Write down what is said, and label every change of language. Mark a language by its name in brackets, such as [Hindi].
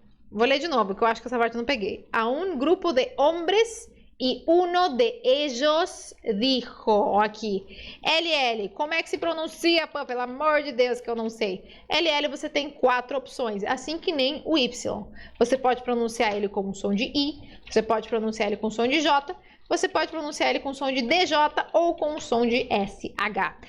[Portuguese] Vou ler de novo, que eu acho que essa parte eu não peguei. [Spanish] A un grupo de hombres y uno de ellos dijo. [Portuguese] Aqui. LL. Como é que se pronuncia? Pô, pelo amor de Deus, que eu não sei. LL você tem 4 opções. Assim que nem o Y. Você pode pronunciar ele com um som de I. Você pode pronunciar ele com som de J. Você pode pronunciar ele com som de DJ ou com som de SH.